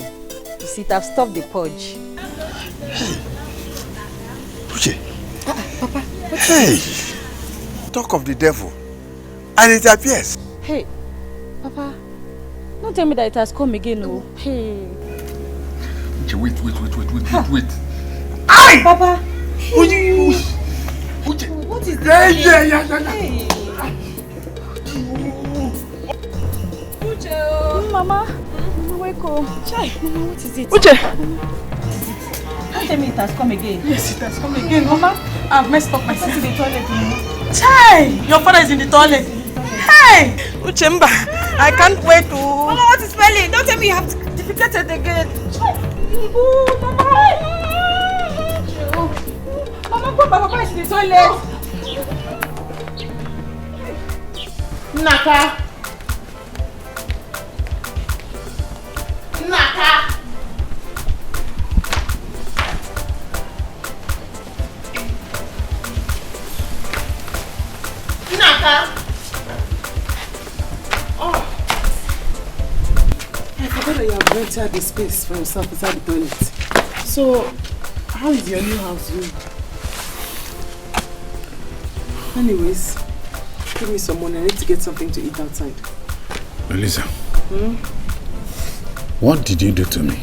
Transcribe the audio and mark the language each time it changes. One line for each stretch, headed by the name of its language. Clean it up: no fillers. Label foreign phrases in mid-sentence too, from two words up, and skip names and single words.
English: You see, it have stopped the purge. Uche. Papa, what Hey! Talk of the devil. And it appears. Hey, Papa, don't tell me that it has come again, no. Hey. Uche, wait. Aye! Papa! Uche! What is this? Yeah. Uche! Mama! Wake up. Chai! Mama, what is it? Uche! Don't tell me it has come again. Yes, it has come again, Mama. I've messed up myself. In the toilet, Chai! Your father is in the toilet. Hey! Uchemba, I can't wait to... Mama, what is smelling? Don't tell me you have defecated again. Mama, put my papa in the toilet. Naka. Naka. Naka. Oh. I forgot that you have rented the space for yourself inside the toilet. So, how is your new house doing? Anyways, give me some money. I need to get something to eat outside. Melissa, what did you do to me?